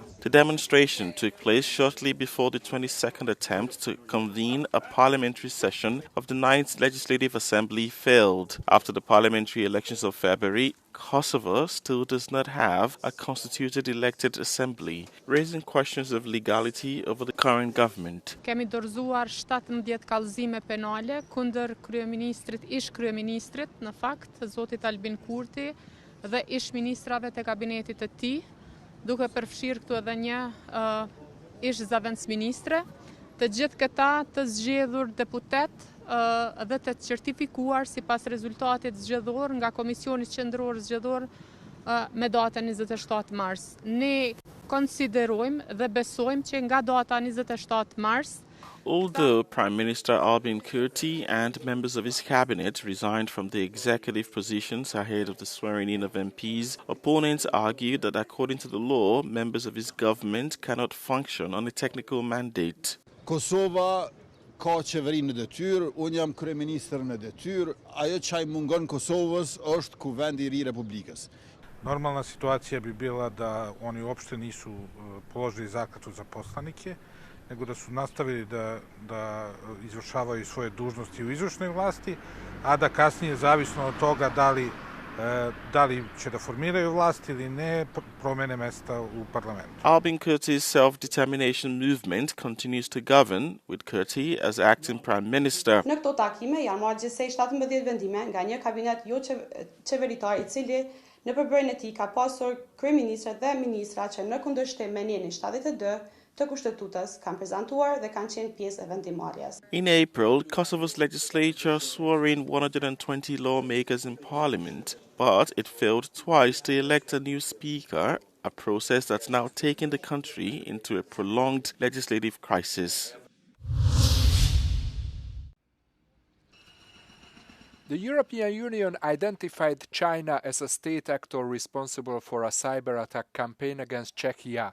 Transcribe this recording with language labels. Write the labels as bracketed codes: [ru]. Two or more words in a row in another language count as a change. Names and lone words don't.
[en] The demonstration took place shortly before the 22nd attempt to convene a parliamentary session of the 9th Legislative Assembly failed. After the parliamentary elections of February, Kosovo still does not have a constituted elected assembly, raising questions of legality over the current government. [sq] Kemi dorëzuar 17 kallëzime penale kundër kryeministrit, ish kryeministrit, në fakt, zotit Albin Kurti dhe ish ministrave të kabinetit të tij, duke përfshirë këtu edhe një ish zëvendësministre, të gjithë këta të zgjedhur deputet dhe të certifikuar sipas rezultatit zgjedhor nga Komisioni Qendror Zgjedhor me datën 27 mars. Ne konsiderojmë dhe besojmë që nga data 27 mars [en] Although Prime Minister Albin Kurti and members of his cabinet resigned from the executive positions ahead of the swearing-in of MPs, opponents argued that according to the law, members of his government cannot function on a technical mandate. [sq] Kosova ka qeverinë në detyrë, unë jam kryeministër në detyrë, ajo që mungon Kosovës është kuvendi I ri Republikës. [sr] Normalna situacija bi bila da oni uopšte nisu položili zakletvu za poslanike, nego da su nastavili da izvršavaju svoje dužnosti u izvršnoj vlasti, a da kasnije, zavisno od toga da li će da formiraju vlast ili ne, promene mesta u parlamentu. [en] Albin Kurti's self-determination movement continues to govern, with Kurti as acting prime minister. [sq] Në këto takime janë marrë gjithsej 17 vendime nga një kabinet jo qeveritar I cili në përbërjen e tij ka pasur kryeministra dhe ministra që në kundërshtim me nenin 72 të kushtetutës kanë prezantuar dhe kanë qenë pjesë e vendimarrjes. [en] In April, Kosovo's legislature swore in 120 lawmakers in parliament, but it failed twice to elect a new speaker, a process that's now taken the country into a prolonged legislative crisis. The European Union identified China as a state actor responsible for a cyber attack campaign against Czechia.